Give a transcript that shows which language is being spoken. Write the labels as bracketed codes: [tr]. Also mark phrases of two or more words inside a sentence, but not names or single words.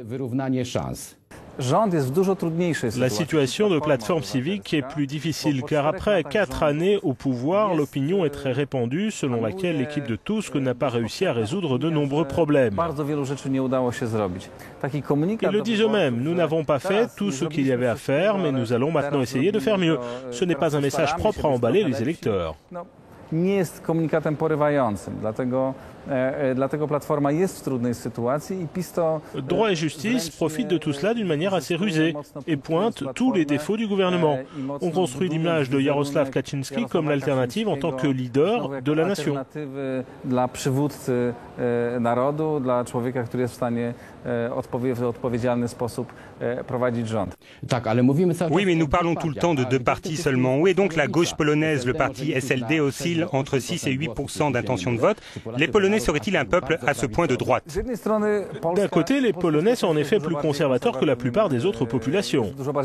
[fr] La situation de plateforme civique est plus difficile car après 4 années au pouvoir, l'opinion est très répandue selon laquelle l'équipe de Tusk n'a pas réussi à résoudre de nombreux problèmes. Ils le disent eux-mêmes, nous n'avons pas fait tout ce qu'il y avait à faire, mais nous allons maintenant essayer de faire mieux. Ce n'est pas un message propre à emballer les électeurs. [pl] Nie jest komunikatem porywającym, dlatego Platforma jest w trudnej sytuacji i PiS to... [fr] Droit et justice profitent de tout cela d'une manière assez rusée et pointent tous les défauts du gouvernement. On construit l'image de Jarosław Kaczyński comme l'alternative en tant que leader de la nation. [pl] Dla przywódcy narodu, dla człowieka, który jest w stanie w odpowiedzialny sposób prowadzić rząd. [fr] Oui, mais nous parlons tout le temps de deux partis seulement. Où est donc la gauche polonaise? Le parti SLD oscille entre 6 et 8% d'intention de vote. Les Polonais seraient-ils un peuple à ce point de droite? D'un côté, les Polonais sont en effet plus conservateurs que la plupart des autres populations.